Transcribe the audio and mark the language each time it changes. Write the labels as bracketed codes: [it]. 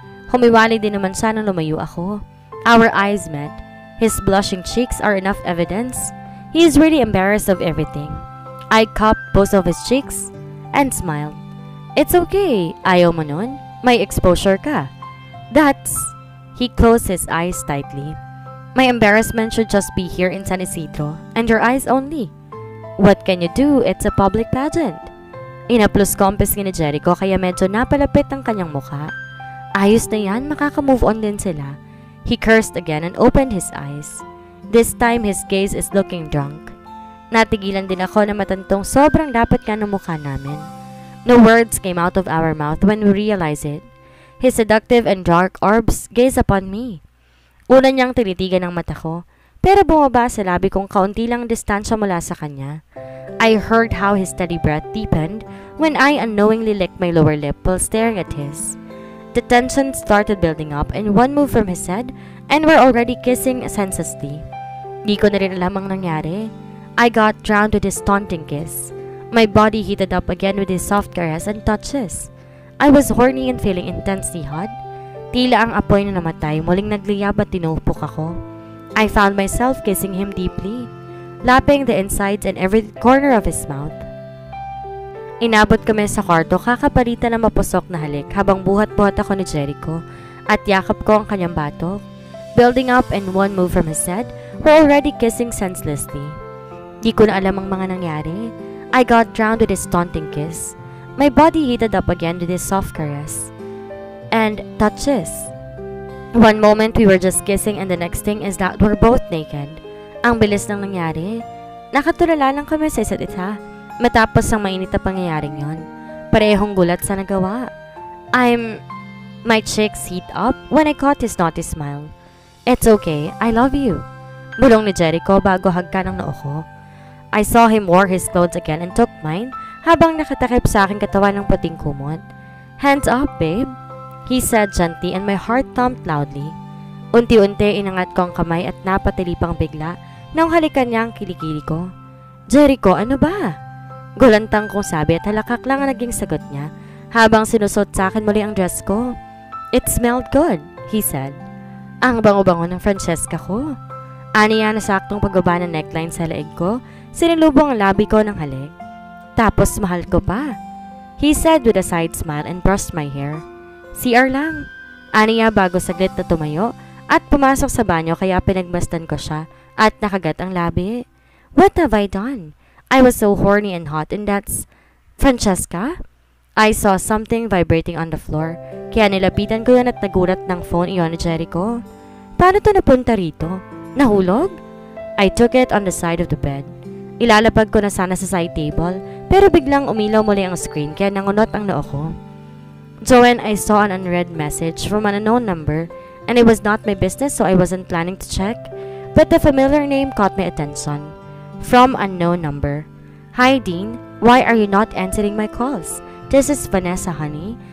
[tl] Humiwalay din naman siya nang lumayo ako. [en] Our eyes met. His blushing cheeks are enough evidence. He is really embarrassed of everything. I cupped both of his cheeks and smiled. It's okay, [tl] ayaw mo nun. May exposure ka. [en] That's... He closed his eyes tightly. My embarrassment should just be here in San Isidro, and your eyes only. What can you do? It's a public pageant. [tl] Inaplus ko ang pisngi ni Jericho kaya medyo napalapit ang kanyang mukha. Ayos na yan, makaka-move on din sila. [en] He cursed again and opened his eyes. This time his gaze is looking drunk. [tl] Natigilan din ako na matantong sobrang dapat nga ng mukha namin. [en] No words came out of our mouth when we realized it. His seductive and dark orbs gazed upon me. [tl] Una niyang tinitigan ang mata ko, pero bumaba sa labi kong kaunti lang distansya mula sa kanya. [en] I heard how his steady breath deepened when I unknowingly licked my lower lip while staring at his. The tension started building up in one move from his head and we're already kissing senselessly. [tl] Di ko na rin alam ang nangyari. [en] I got drowned with his taunting kiss. My body heated up again with his soft caress and touches. I was horny and feeling intensely hot. [tl] Tila ang apoy na namatay, muling nagliyab at tinupok ako. [en] I found myself kissing him deeply, lapping the insides and every corner of his mouth. [tl] Inabot kami sa kwarto kakapalitan ng mapusok na halik habang buhat-buhat ako ni Jericho at yakap ko ang kanyang batok. [en] Building up in one move from his head, we're already kissing senselessly. [tl] Di ko na alam ang mga nangyari. [en] I got drowned with his taunting kiss. My body heated up again with his soft caress. And touches. One moment we were just kissing and the next thing is that we're both naked. [tl] Ang bilis ng nangyari. Nakatulala lang kami sa isa't isa. Matapos ang mainit na pangyayaring yon. Parehong gulat sa nagawa. [en] My cheeks heat up when I caught his naughty smile. It's okay, I love you. [tl] Bulong ni Jericho bago hagkan ang noo ko. [en] I saw him wear his clothes again and took mine [tl] habang nakatakip sa aking katawan ng puting kumot. [en] Hands up, babe. He said gently and my heart thumped loudly. [tl] Unti-unti inangat ko ang kamay at napatilipang bigla nang halikan niya ang kilikili ko. Jericho, ano ba? Gulantang kong sabi at halakak lang ang naging sagot niya habang sinusot sa akin muli ang dress ko. [en] It smelled good, he said. [tl] Ang bango-bango ng Francesca ko. Aniya na saktong pagbaba ng neckline sa leeg ko, sinilubong ang labi ko ng halik. Tapos mahal ko pa, [en] he said with a side smile and brushed my hair. [tl] CR lang. Aniya bago saglit na tumayo at pumasok sa banyo kaya pinagmasdan ko siya at nakagat ang labi. [en] What have I done? I was so horny and hot and that's... Francesca? I saw something vibrating on the floor [tl] kaya nilapitan ko yan at nagulat ng phone iyon ni Jericho. Paano to napunta rito? Nahulog? [en] I took it on the side of the bed. [tl] Ilalapag ko na sana sa side table pero biglang umilaw muli ang screen kaya nangunot ang noo ko. [en] Joanne, I saw an unread message from an unknown number and it was not my business so I wasn't planning to check. but the familiar name caught my attention. From unknown number. Hi Dean, why are you not answering my calls? This is Vanessa, honey.